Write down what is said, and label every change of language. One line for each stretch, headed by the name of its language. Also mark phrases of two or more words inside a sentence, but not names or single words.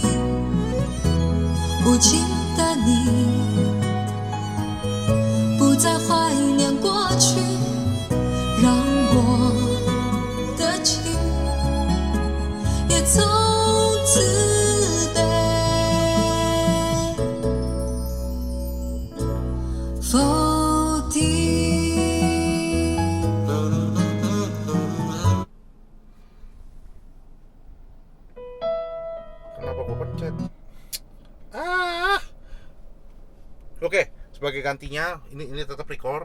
Chinese: 无情的你，不再怀念过去，让我的情也从此否定。
Indonesian: Kenapa gue pencet? Oke, sebagai gantinya ini tetap record.